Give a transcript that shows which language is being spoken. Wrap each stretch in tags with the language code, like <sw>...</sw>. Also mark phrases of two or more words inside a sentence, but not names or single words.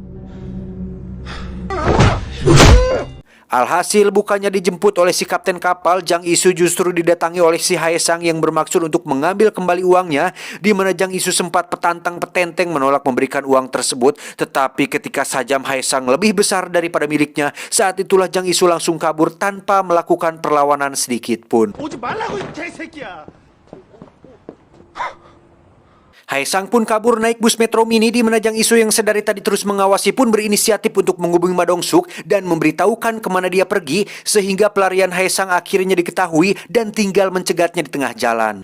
<id>Alhasil bukannya dijemput oleh si kapten kapal, Jang Isu justru didatangi oleh si Haesang yang bermaksud untuk mengambil kembali uangnya, di mana Jang Isu sempat petantang petenteng menolak memberikan uang tersebut. Tetapi ketika sajam Haesang lebih besar daripada miliknya, saat itulah Jang Isu langsung kabur tanpa melakukan perlawanan sedikit pun.</id> <ko>오지 말라고 이 개새끼야.</ko> <id>Haesang pun kabur naik bus Metro Mini, di mana Jang Isu yang sedari tadi terus mengawasi pun berinisiatif untuk menghubungi Ma Dong-suk dan memberitahukan kemana dia pergi, sehingga pelarian Haesang akhirnya diketahui dan tinggal mencegatnya di tengah jalan.</id>